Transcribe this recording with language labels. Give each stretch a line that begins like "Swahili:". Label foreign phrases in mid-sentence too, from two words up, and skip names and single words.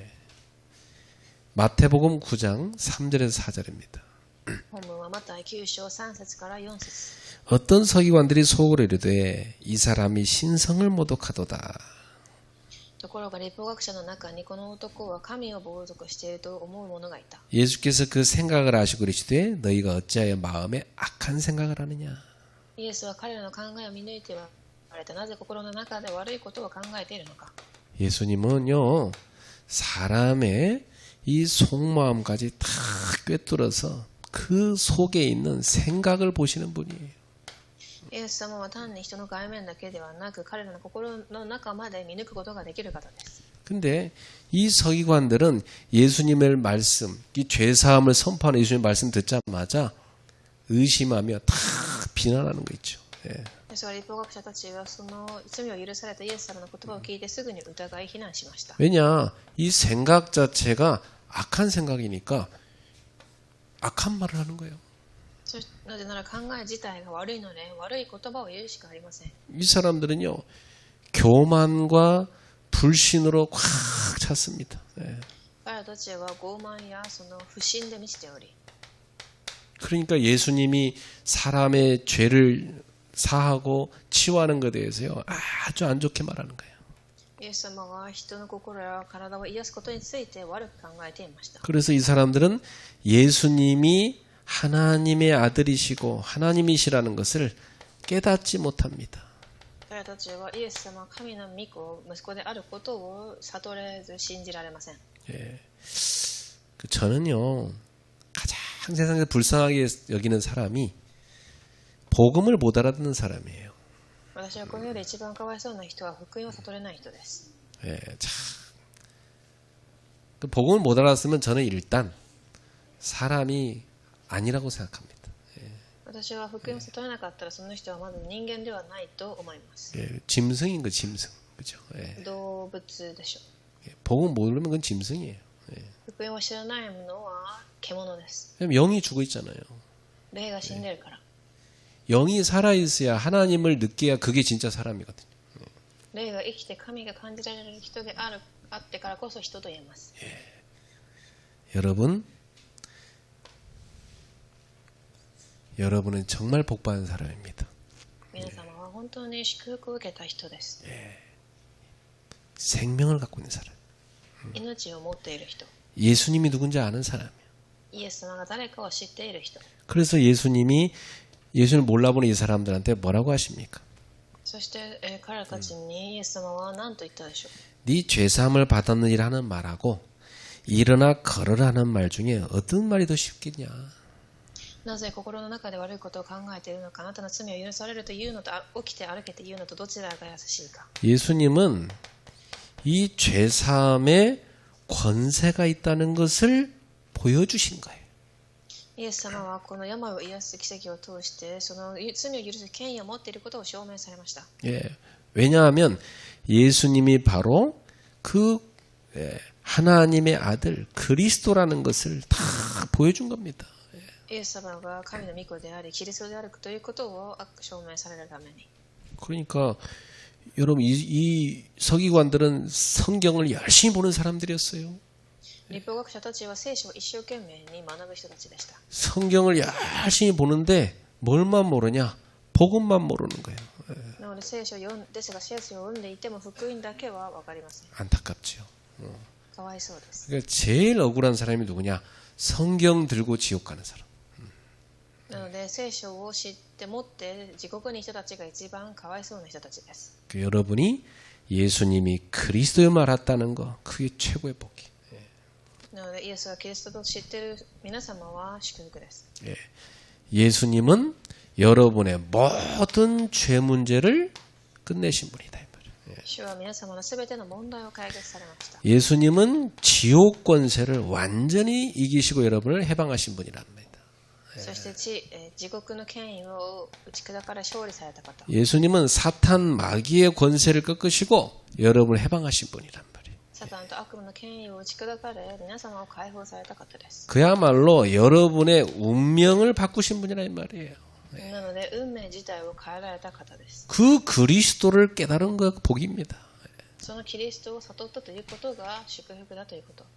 Korean: 마태복음 9장 3절에서 4절입니다.
Japanese: 本文はマタイ9章3節から4節
Korean: 어떤 서기관들이 속으로 이르되 이 사람이 신성을 모독하도다.
Japanese: ところが立法学者の中にこの男は神を冒涜していると思う者がいた
Korean: 예수께서 그 생각을 아시고 그러시되 너희가 어찌하여 마음에 악한 생각을 하느냐.
Japanese: イエスは彼らの考えを見抜いて言われたなぜ心の中で悪いことを考えているのか
Korean: 예수님은요 사람의 이 속마음까지 다 꿰뚫어서 그 속에 있는 생각을 보시는 분이에요.
Japanese: イエス様は単に人の外面だけではなく彼らの心の中まで見抜くことができる方です
Korean: 근데 이 서기관들은 예수님의 말씀, 이 죄사함을 선포하는 예수님의 말씀 듣자마자 의심하며 다 비난하는 거 있죠. 예.
Japanese: ですが立法学者たちはその罪を許されたイエス様の言葉を聞いてすぐに疑い非難しました
Korean: 왜냐? 이 생각 자체가 악한 생각이니까 악한 말을 하는 거예요.
Japanese: なぜなら考え自体が悪いので悪い言葉を言うしかありません
Korean: 이 사람들은요 교만과 불신으로 꽉 찼습니다. 예.
Japanese: 彼らたちは傲慢やその不信で満ちており
Korean: 그러니까 예수님이 사람의 죄를 사하고 치유하는 것에 대해서요 아주 안 좋게 말하는 거예요.
Japanese: イエス様は人の心や体を癒すことについて悪く考えていました
Korean: 그래서 이 사람들은 예수님이 하나님의 아들이시고 하나님이시라는 것을 깨닫지 못합니다.
Japanese: 彼らたちはイエス様は神の御子息子であることを悟れず信じられません
Korean: 예. 저는요 가장 세상에서 불쌍하게 여기는 사람이 복음을 못 알아듣는 사람이에요.
Japanese: 私はこの世で一番かわいそうな人は福音を悟れない人です
Korean: 예, 참. 그 복음을 못 알았으면 저는 일단 사람이 아니라고 생각합니다.
Japanese: 私は福音を悟れなかったらその人はまず人間ではないと思います
Korean: 예, 짐승인 거 짐승, 그죠? 예.
Japanese: 動物でしょ
Korean: 예, 복음 모르면 그건 짐승이에요. 예.
Japanese: 福音を知らないものは獣です
Korean: 왜냐면 영이 죽어 있잖아요.
Japanese: 霊が死んでるから
Korean: 영이 살아 있어야 하나님을 느껴야 그게 진짜 사람이거든요.
Japanese: 霊が生きて神が感じられる人であってからこそ人と言えます
Korean: 여러분은 정말 복받은 사람입니다.
Japanese: 皆様は本当に祝福を受けた人です
Korean: 생명을 갖고 있는 사람.
Japanese: 命を持っている人
Korean: 예수님이 누군지 아는 사람이에요.
Japanese: イエス様が誰かを知っている人
Korean: 그래서 예수님이 예수를 몰라보는 이 사람들한테 뭐라고 하십니까?
Japanese: そして、彼らたちにイエス様は何と言ったでしょう
Korean: 네 죄사함을 받았느니라 하는 말하고 일어나 걸으라는 말 중에 어떤 말이 더 쉽겠냐?
Japanese: なぜ心の中で悪いことを考えているのか、あなたの罪を許されるというのと起きて歩けというのとどちらが優しいか。
Korean: 예수님은 이 죄사함에 권세가 있다는 것을 보여주신 거예요.
Japanese: イエス様はこの病を癒す奇跡を通してその罪を許す権威を持っていることを証明されました。
Korean: 예, 왜냐하면 예수님이 바로 그 하나님의 아들 그리스도라는 것을 다 보여준 겁니다.
Japanese: イエス様が神の御子でありキリストであるということを証明されるために。
Korean: 그러니까 여러분 이 서기관들은 성경을 열심히 보는 사람들이었어요.
Japanese: 立法学者たちは聖書を一生懸命に学ぶ人たちでした。
Korean: 성경을 열심히 보는데 뭘만 모르냐? 복음만 모르는 거예요.
Japanese: なので聖書をですが聖書を読んでいても福音だけは分かりません。
Korean: 안타깝죠.
Japanese: かわいそうです。
Korean: 그러니까 제일 억울한 사람이 누구냐? 성경 들고 지옥 가는 사람.
Japanese: なので聖書を知って持って地獄にいる人たちが一番かわいそうな人たちです。
Korean: 여러분이 예수님이 그리스도임을 알았다는 거 그게 최고의 복이.
Japanese: なのでイエスはキリストと知っている皆様は祝福です。
Korean: 예수님은 여러분의 모든 죄 문제를 끝내신 분이다. 이 말이에요.
Japanese: 主は皆様のすべての問題を解決されました。
Korean: 예수님은 지옥 권세를 완전히 이기시고 여러분을 해방하신 분이란 말입니다.
Japanese: そして地獄の権威を打ち砕かれ勝利された方。
Korean: 예수님은 사탄 마귀의 권세를 꺾으시고 여러분을 해방하신 분이란 말이에요.
Japanese: サタンと悪魔の権威を打ち砕かれ皆様を解放された方です。
Korean: 그야말로 여러분의 운명을 바꾸신 분이란 말이에요.
Japanese: なので運命自体を変えられた方です。
Korean: 그 그리스도를 깨달은 것 복입니다.
Japanese: そのキリストを悟ったということが祝福だということ。